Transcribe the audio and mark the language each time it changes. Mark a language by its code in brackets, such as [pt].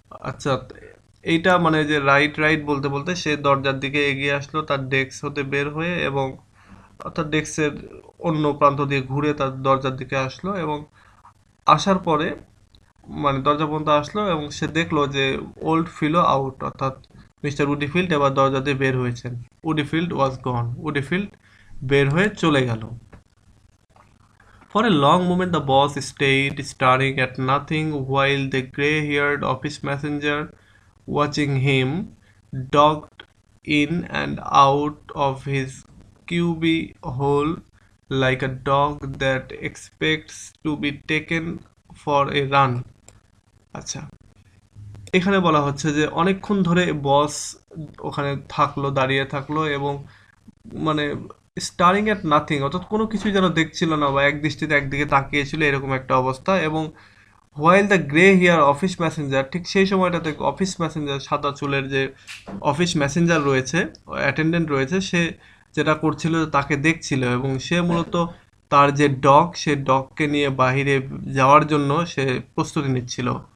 [bn] আচ্ছা, এইটা মানে যে রাইট বলতে বলতে সে দরজার দিকে এগিয়ে আসলো তার ডেস্ক হতে বের হয়ে, এবং অর্থাৎ ডেস্কের অন্য প্রান্ত দিয়ে ঘুরে তার দরজার দিকে আসলো, এবং আসার পরে মানে দরজা পর্যন্ত আসলো এবং সে দেখলো যে [en] old fellow out, [bn] অর্থাৎ মিস্টার উডিফিল্ড এবার দরজা দিয়ে বের হয়েছেন। [en] Woodifield was gone, [bn] উডিফিল্ড বের হয়ে চলে গেল। [en] For a long moment the boss stayed staring at nothing while the grey-haired office messenger, watching him, dogged in and out of his cubby hole like a dog that expects to be taken for a run. [bn] আচ্ছা, এখানে বলা হচ্ছে যে অনেকক্ষণ ধরে বস ওখানে থাকলো, দাঁড়িয়ে থাকলো এবং মানে [en] staring at nothing, [bn] অর্থাৎ কোনো কিছুই যেন দেখছিল না বা এক দৃষ্টিতে একদিকে তাকিয়েছিল, এরকম একটা অবস্থা। এবং [en] while the grey hair office messenger, [bn] ঠিক সেই সময়টাতে অফিস মেসেঞ্জার, সাদা চুলের যে অফিস মেসেঞ্জার রয়েছে, অ্যাটেন্ডেন্ট রয়েছে, সে যেটা করছিল তাকে দেখছিল এবং সে মূলত তার যে ডগ, সে ডগকে নিয়ে বাহিরে যাওয়ার জন্য সে প্রস্তুতি নিচ্ছিল।